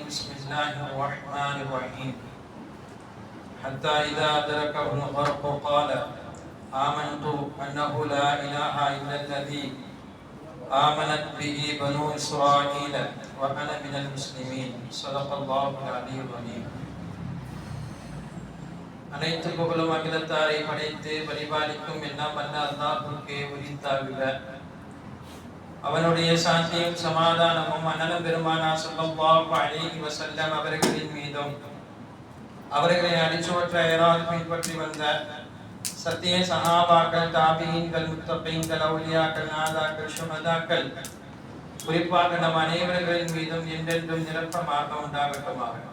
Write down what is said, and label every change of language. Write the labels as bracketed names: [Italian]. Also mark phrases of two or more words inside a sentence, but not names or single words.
[Arabic] بسم الله الرحمن الرحيم. حتى إذا أدركه الغرق قال آمنت أنه لا إله إلا الذي آمنت به بنو إسرائيل وأنا من المسلمين. صدق الله العلي العظيم. [Tamil] அனைத்து புகழும் அகிலத்தாரை படைத்து பரிபாலிக்கும் எல்லாம் வல்ல அல்லாஹ்வுக்கே உரித்தாகுக. அவனுடைய சாந்தியும் சமாதானமும் அண்ணலும் பெருமானார் [Arabic] صلى الله عليه وسلم [Tamil] அவர்களின் மீதும் அவர்களை அடிச்சுவற்றால் பின்பற்றி வந்த சத்திய சஹாபாக்கள், தாபீன்கள், முத்தகீன்கள், அவுலியாக்கள், நாதாக்கள், ஷுஹதாக்கள், குறிப்பாக நம் அனைவர்களின் மீதும் என்றென்றும் நிரப்பமாக உண்டாகட்டுமாக.